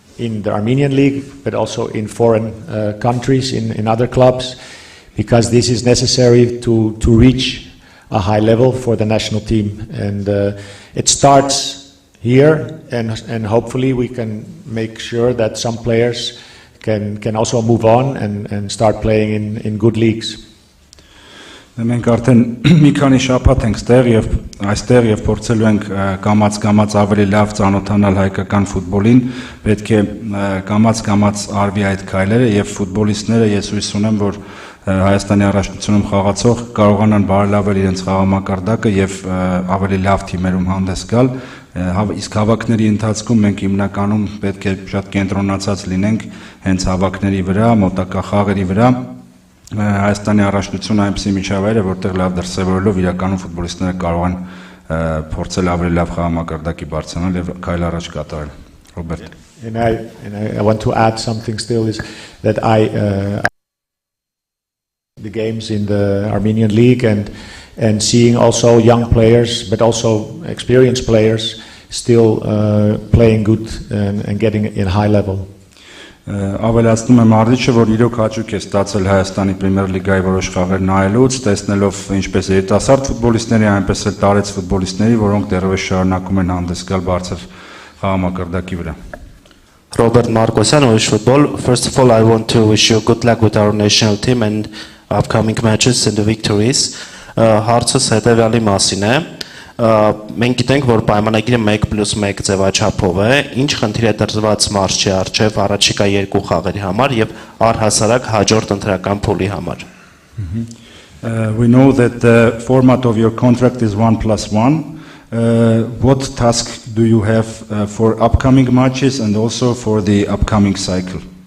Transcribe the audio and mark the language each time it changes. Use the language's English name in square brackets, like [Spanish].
[English] in the Armenian league, but also in foreign countries, in other clubs, because this is necessary to reach a high level for the national team. And it starts here, and hopefully we can make sure that some players can also move on and start playing in good leagues. [Armenian] Մենք արդեն մի քանի շաբաթ ենք այստեղ եւ փորձելու ենք կամած ավելի լավ ծանոթանալ հայկական ֆուտբոլին, պետք է կամած արվի այդ քայլերը եւ ֆուտբոլիստները ես հույս ունեմ, որ Հայաստանի առաջնությունում խաղացող կարողանան բարելավել իրենց խաղամակարդակը եւ ավելի լավ թիմերում հանդես գալ, իսկ հավաքների ընթացքում մենք հիմնականում պետք է շատ կենտրոնացած լինենք հենց հավաքների վրա, մոտակա խաղերի վրա Հայաստանի առաջնությունը այնպիսի միջավայր է, որտեղ լավ դրսևորելով իրականում ֆուտբոլիստները կարող են փորձել ավելի լավ խաղամակարդակի բարձրանալ եւ քայլ առաջ կատարել։ Ռոբերտ. [English] And I want to add something still is that the games in the Armenian league and seeing also young players but also experienced players still playing good and getting in high level. [Armenian] Ավելացնում եմ մարզիչը, որ իրոք հաճույք է ստացել Հայաստանի Պրեմիեր լիգայի որոշ խաղեր նայելուց, տեսնելով ինչպես երիտասարդ ֆուտբոլիստների, այնպես էլ տարեց ֆուտբոլիստների, որոնք դեռևս շարունակում են հանդես գալ բարձր խաղամակարդակի վրա։ [English] Robert Markosyan, Uğiղ Football. First of all, I want to wish you good luck with our national team and upcoming matches and the victories. [Armenian] Հարցս հետևյալի մասին է։ Մենք գիտենք, որ պայմանագիրը 1+1 ձևաչափով է, ինչ խնդիր է դրված մարզչի առջև առաջիկա երկու խաղերի համար եւ առհասարակ հաջորդ ընտրական փուլի համար։ [English] We know that the format of your contract is 1+1. What task do you have for upcoming matches and also for the upcoming cycle?